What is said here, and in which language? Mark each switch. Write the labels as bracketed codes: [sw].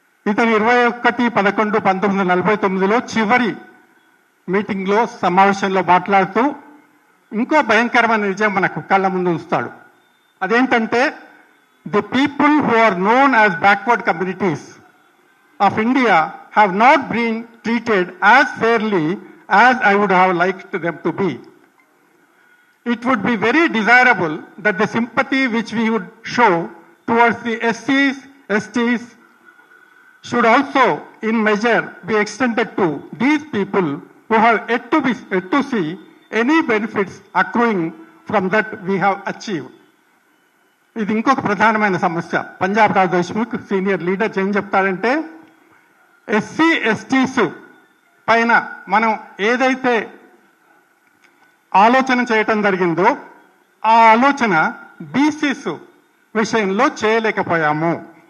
[te] ఇతను 21/11/1949 చివరి మీటింగ్లో సమావేశంలో మాట్లాడుతూ ఇంకో భయంకరమైన నిజం మనకు కళ్ళ ముందు ఉంచుతాడు. [en] అదేంటంటే the people who are known as backward communities of India have not been treated as fairly as I would have liked them to be. It would be very desirable that the sympathy which we would show towards the SCs, STs should also in measure be extended to these people who have yet to see any benefits accruing from that we have achieved. [te] ఇది ఇంకొక ప్రధానమైన సమస్య. Punjab Rao Deshmukh senior leader ఏం చెప్తాడంటే SC ఎస్టీస్ పైన మనం ఏదైతే ఆలోచన చేయటం జరిగిందో ఆ ఆలోచన బీసీస్ విషయంలో చేయలేకపోయాము.